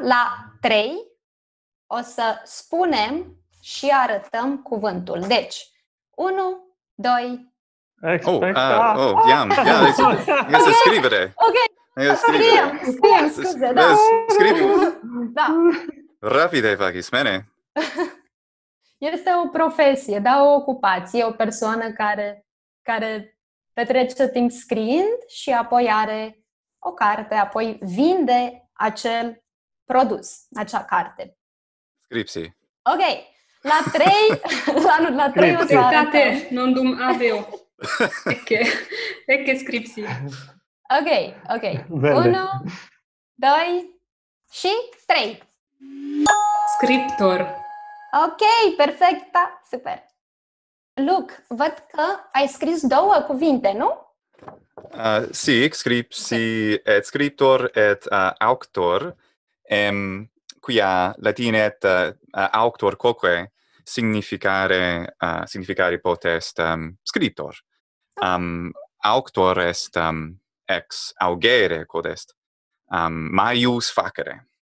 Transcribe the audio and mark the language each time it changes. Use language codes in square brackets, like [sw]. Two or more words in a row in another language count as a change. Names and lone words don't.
[ro] La 3 o să spunem și arătăm cuvântul. Deci, 1, 2... [la] Iam, să scrivere. [ro] Ok, scriem, scuze, da. Da. [la] Rapide facis, bene. [ro] Este o profesie, da, o ocupație, o persoană care petrece timp scriind și apoi are o carte, apoi vinde acel produs, acea carte. [la] Scripsi. [ro] Ok, la 3, la 3 o să arătăm. [la] Non dum aveo. Ecce scripsi. [ro] Ok. 1, 2 și 3. [la] Scriptor. [ro] Ok, perfect, da, super. Luc, văd că ai scris 2 cuvinte, nu? [la] Sic, scripsi et scriptor et auctor, quia latinet auctor quoque significare potest scriptor. Auctor est ex augere quod est maius facere.